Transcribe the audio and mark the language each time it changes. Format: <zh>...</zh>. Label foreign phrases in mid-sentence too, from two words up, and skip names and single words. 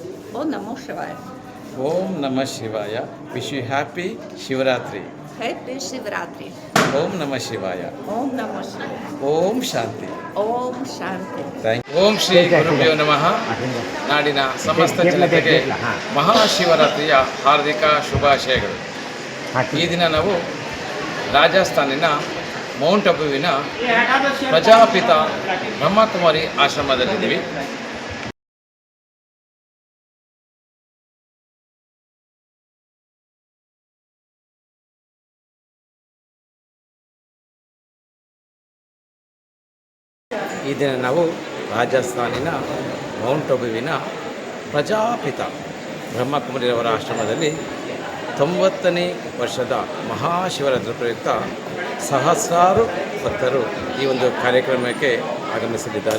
<sa>ಓಂ ನಮೋ ಶಿವಾಯ. ಓಂ ನಮಃ ಶಿವಾಯ.</sa> <en>wish you happy Shivaratri. happy Shivaratri.</en> <sa>ಓಂ ನಮಃ ಶಿವಾಯ. ಓಂ ನಮೋ ಶಿವಾಯ. ಓಂ ಶಾಂತಿ. ಓಂ ಶಾಂತಿ. ಓಂ ಶ್ರೀ ಗುರುಭ್ಯೋ ನಮಃ.</sa> <kn>ನಾಡಿನ ಸಮಸ್ತ ಜನತೆಗೆ ಮಹಾಶಿವರಾತ್ರಿಯ ಹಾರ್ದಿಕ ಶುಭಾಶಯಗಳು. ಈ ದಿನ ನಾವು ರಾಜಸ್ಥಾನಿನ ಮೌಂಟ್ ಅಬುವಿನ ಪ್ರಜಾಪಿತ ಬ್ರಹ್ಮಕುಮಾರಿ ಆಶ್ರಮದಲ್ಲಿದ್ದೀವಿ. ಈ ದಿನ ನಾವು ರಾಜಸ್ಥಾನಿನ ಮೌಂಟ್ ಅಬುವಿನ ಪ್ರಜಾಪಿತ ಬ್ರಹ್ಮಕುಮಾರಿಯವರ ಆಶ್ರಮದಲ್ಲಿ 90ನೇ ವರ್ಷದ ಮಹಾಶಿವರಾತ್ರಿ ಪ್ರಯುಕ್ತ ಸಹಸ್ರಾರು ಭಕ್ತರು ಈ ಒಂದು ಕಾರ್ಯಕ್ರಮಕ್ಕೆ ಆಗಮಿಸಲಿದ್ದಾರೆ.</kn>